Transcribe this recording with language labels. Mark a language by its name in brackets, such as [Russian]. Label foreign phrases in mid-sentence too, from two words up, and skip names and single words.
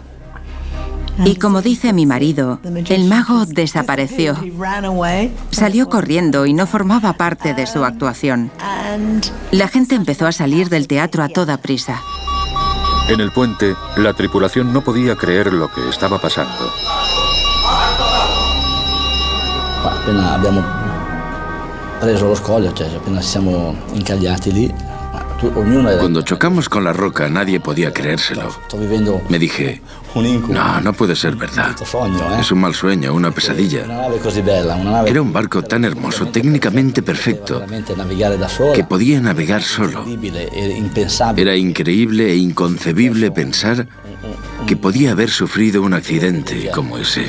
[Spanish] Y como dice mi marido, el mago desapareció. Salió corriendo y no formaba parte de su actuación. La gente empezó a salir del teatro a toda prisa. En el puente, la tripulación no podía creer lo que estaba pasando. [Italian] Appena abbiamo preso lo scoglio, cioè appena ci siamo incagliati lì, [Spanish] Cuando chocamos con la roca, nadie podía creérselo. Me dije, no puede ser verdad. Es un mal sueño, una pesadilla. Era un barco tan hermoso, técnicamente perfecto, que podía navegar solo. Era increíble e inconcebible pensar que podía haber sufrido un accidente como ese.